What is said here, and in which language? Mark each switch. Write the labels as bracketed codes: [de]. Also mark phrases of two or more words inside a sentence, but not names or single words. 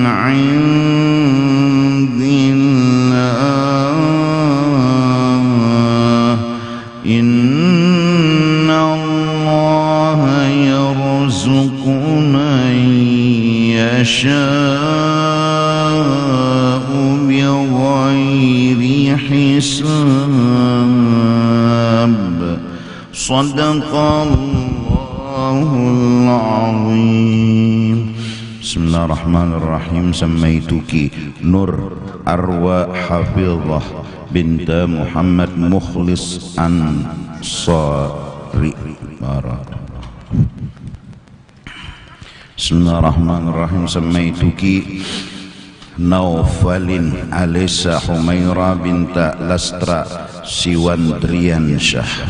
[ar] عند الله إن الله يرزق من يشاء بغير حساب صدق الله العظيم. بسم الله الرحمن الرحيم. Samaituki Nur Arwa Hafizah binta Muhammad Mukhlis Ansari. بسم الله الرحمن الرحيم. Samaituki Naufalin Alisa Humaira binta Lastra Siwandrian Syah.